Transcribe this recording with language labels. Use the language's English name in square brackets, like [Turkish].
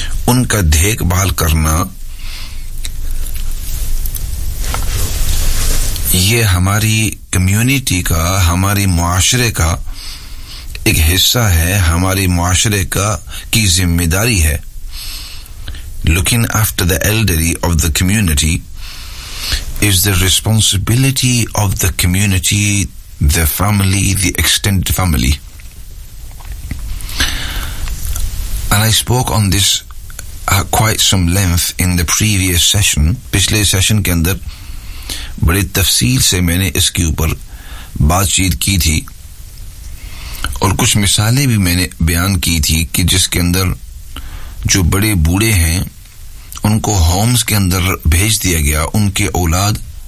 [Urdu] ان کا دیکھ بھال کرنا یہ ہماری کمیونٹی کا، ہماری معاشرے کا ایک حصہ ہے، ہماری معاشرے کا کی ذمہ داری ہے. [English] Looking after the elderly of the community is the responsibility of the community, the family, the extended family. And I spoke on this at quite some length in the previous session. [Urdu] پچھلے session کے اندر بڑی تفصیل سے میں نے اس کے اوپر بات چیت کی تھی اور کچھ مثالیں بھی میں نے بیان کی تھی کہ جس کے اندر جو بڑے بوڑھے ہیں ان کو ہومز کے اندر بھیج دیا گیا، ان کے اولاد